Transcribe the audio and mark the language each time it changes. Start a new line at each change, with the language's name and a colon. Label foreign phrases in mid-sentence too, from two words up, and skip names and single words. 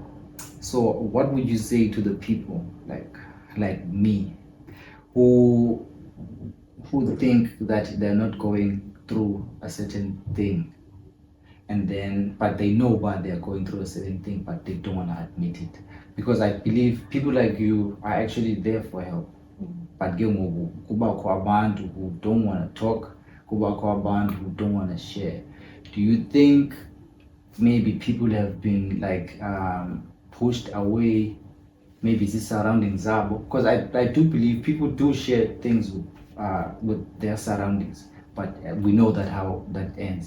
English: So what would you say to the people like me who think that they're not going through a certain thing, but they know why they're going through a certain thing, but they don't want to admit it? Because I believe people like you are actually there for help. But
Xhosa: kubakho abantu
English: who don't want to talk,
Xhosa: kubakho abantu
English: who don't want to share. Do you think maybe people have been pushed away, maybe the surroundings zabo? Because I do believe people do share things with their surroundings, but we know that how that ends.